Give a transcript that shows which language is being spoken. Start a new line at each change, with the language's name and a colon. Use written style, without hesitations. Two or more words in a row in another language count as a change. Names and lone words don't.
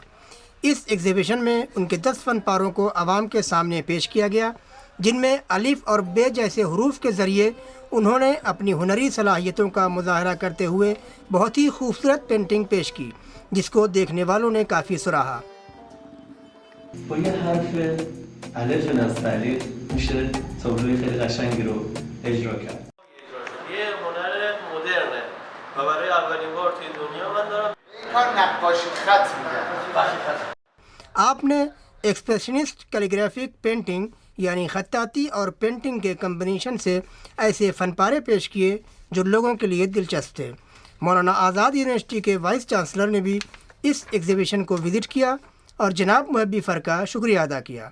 Urdu: اس ایگزیبیشن میں ان کے 10 فن پاروں کو عوام کے سامنے پیش کیا گیا، جن میں الف اور بے جیسے حروف کے ذریعے انہوں نے اپنی ہنری صلاحیتوں کا مظاہرہ کرتے ہوئے بہت ہی خوبصورت پینٹنگ پیش کی، جس کو دیکھنے والوں نے کافی سراہا۔
Persian: با یه حرف الف نستعلیق میشه تابلوی خیلی قشنگی رو اجرا کرد. یه هنر مدرنه و برای اولین بار توی دنیا من دارم کار نقاشی خط میگن.
Urdu: آپ نے ایکسپریشنسٹ کیلیگرافک پینٹنگ یعنی خطاطی اور پینٹنگ کے کمبینیشن سے ایسے فن پارے پیش کیے جو لوگوں کے لیے دلچسپ تھے۔ مولانا آزاد یونیورسٹی کے وائس چانسلر نے بھی اس ایگزیبیشن کو وزٹ کیا اور جناب محبی فر کا شکریہ ادا کیا۔